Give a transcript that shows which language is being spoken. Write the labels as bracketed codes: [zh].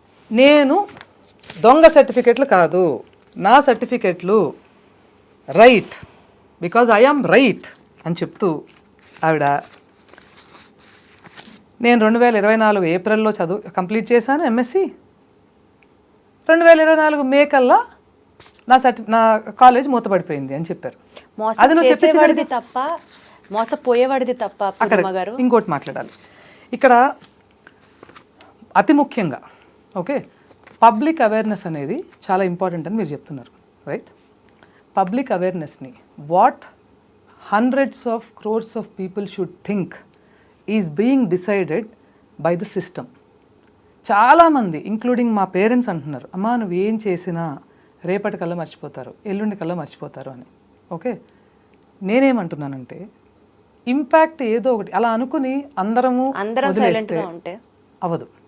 [te] నేను దొంగ సర్టిఫికెట్లు కాదు, నా సర్టిఫికెట్లు right, [en] because I am right [te] అని చెప్తూ ఆవిడ, నేను 2024 ఏప్రిల్లో కంప్లీట్ చేశాను ఎంఎస్సి, 2024 మే కల్లా నా కాలేజ్ మూతపడిపోయింది అని చెప్పారు. అది నువ్వు చేసేవాడిది తప్ప, మోసపోయేవాడిది తప్ప. అక్కడ ఇంకోటి మాట్లాడాలి ఇక్కడ అతి ముఖ్యంగా. ఓకే, పబ్లిక్ అవేర్నెస్ అనేది చాలా ఇంపార్టెంట్ అని మీరు చెప్తున్నారు, right? [en] Public అవేర్నెస్ని what hundreds of crores of people should think is being decided by the system. [te] చాలామంది ఇంక్లూడింగ్ మా పేరెంట్స్ అంటున్నారు, అమ్మా నువ్వు ఏం చేసినా రేపటి కల్లా మర్చిపోతారు, ఎల్లుండి కల్లా మర్చిపోతారు అని. ఓకే, నేనేమంటున్నానంటే ఇంపాక్ట్ ఏదో ఒకటి అలా అనుకుని అందరం ఉంటే అవ్వదు.